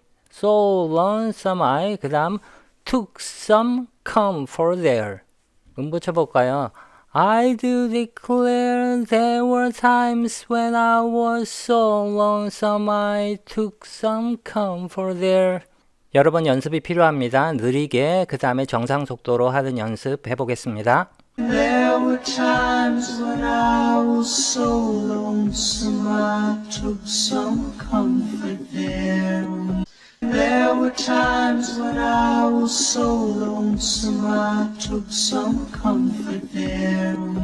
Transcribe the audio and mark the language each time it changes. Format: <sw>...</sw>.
<en>So lonesome I</en> <ko>그 다음</ko> <en>took some comfort there.</en> <ko>붙여볼까요?</ko> <en>I do declare there were times when I was so lonesome I took some comfort there.</en> <ko>여러 번 연습이 필요합니다. 느리게 그 다음에 정상 속도로 하는 연습 해보겠습니다.</ko> <en>There were times when I was so lonesome I took some comfort there. There were times when I was so lonesome I took some comfort there.</en>